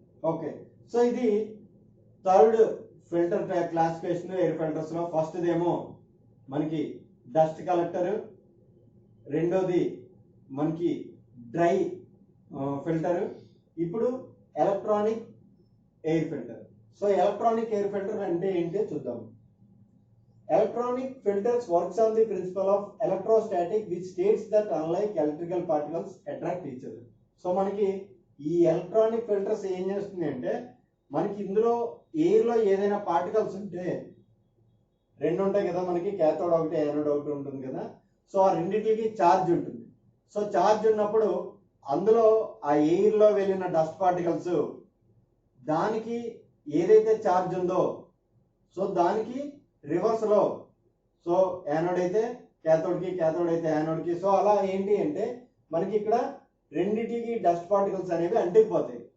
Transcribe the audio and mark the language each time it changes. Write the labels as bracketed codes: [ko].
[te] Okay, so ఇది third filter classification air filters లో. First దేమో మనకి డస్ట్ కలెక్టర్, రెండోది మనకి డ్రై ఫిల్టర్, ఇప్పుడు electronic air filter. So electronic air filter అంటే ఏంటో చూద్దాం. [en] Electronic filters works on the principle of electrostatic, which states that unlike electrical particles attract each other. [te] So మనకి ఈ ఎలక్ట్రానిక్ ఫిల్టర్స్ ఏం చేస్తుంది అంటే మనకి ఇందులో ఎయిర్ లో ఏదైనా పార్టికల్స్ ఉంటే రెండు ఉంటాయి కదా, మనకి క్యాథోడ్ ఒకటి యానోడ్ ఒకటి ఉంటుంది కదా. సో ఆ రెండింటికి ఛార్జ్ ఉంటుంది. సో ఛార్జ్ ఉన్నప్పుడు అందులో ఆ ఎయిర్ లో వెళ్ళిన డస్ట్ పార్టికల్స్ దానికి ఏదైతే ఛార్జ్ ఉందో సో దానికి రివర్స్ లో, సో యానోడ్ అయితే క్యాథోడ్ కి, క్యాథోడ్ అయితే యానోడ్ కి. సో అలా ఏంటి అంటే మనకి ఇక్కడ రెండిటికి డస్ట్ పార్టికల్స్ అనేవి అంటికిపోతాయి.